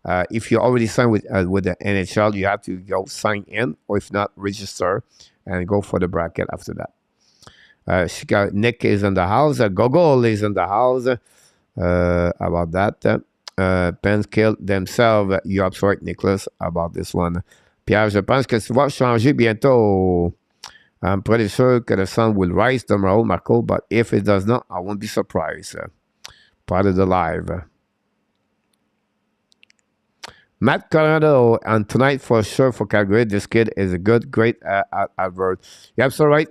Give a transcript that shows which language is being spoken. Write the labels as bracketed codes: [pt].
[en] If you already signed with the NHL, you have to go sign in, or if not, register and go for the bracket after that. Nick is in the house. Gogol is in the house. About that. Pens killed themselves. You're right, Nicholas, about this one. [fr] Pierre, je pense que ça va changer bientôt. [en] I'm pretty sure que the sun will rise tomorrow, Marco, but if it does not, I won't be surprised. Part of the live. Matt Coronado, and tonight for sure for Calgary, this kid is a great advert. You're absolutely right.